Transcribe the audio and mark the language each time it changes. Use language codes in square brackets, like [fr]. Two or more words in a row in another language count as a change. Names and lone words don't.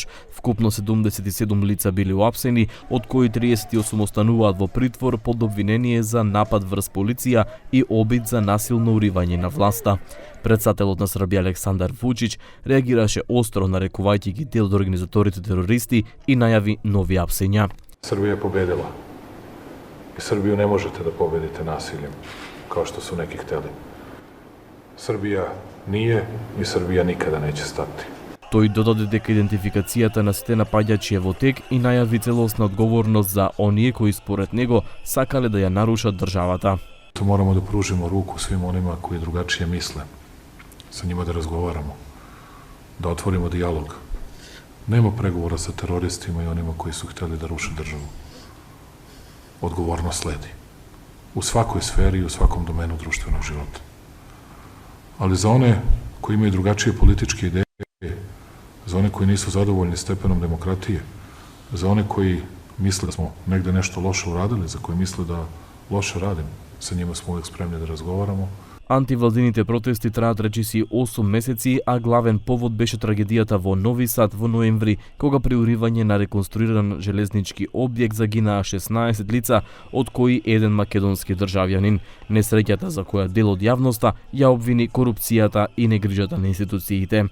[mk] Вкупно 77 лица биле уапсени, од кои 38 остануваат во притвор под обвинение за напад врз полиција и обид за насилно уривање на власта. Претседателот на Србија Александар Вучич реагираше остро, нарекувајќи ги дел од организаторите терористи и најави нови апсења. [sr] Србија победила. I Srbiju ne možete da pobedite nasiljem, kao što su neki hteli. Srbija nije i Srbija nikada neće stati. [mk] Тој додаде дека идентификацијата на сите напаѓачи е во тек и најави целосна одговорност за оние кои според него сакале да ја нарушат државата. [sr] To moramo da pružimo ruku svim onima koji drugačije misle, sa njima da razgovaramo, da otvorimo dijalog. Nema pregovora sa teroristima i onima koji su hteli da ruše državu. Odgovornost sledi. U svakoj sferi i u svakom domenu društvenog života. Ali za one koji imaju drugačije političke ideje, za one koji nisu zadovoljni stepenom demokratije, za one koji misle da smo negde nešto loše uradili, za koje misle da loše radimo, sa njima smo uvek spremni da razgovaramo. [mk] Антивладините протести траат речиси 8 месеци, а главен повод беше трагедијата во Нови Сад во ноември, кога при уривање на реконструиран железнички објект загинаа 16 лица, од кои еден македонски државјанин. Несреќата за која дел од јавноста ја обвини корупцијата и негрижата на институциите.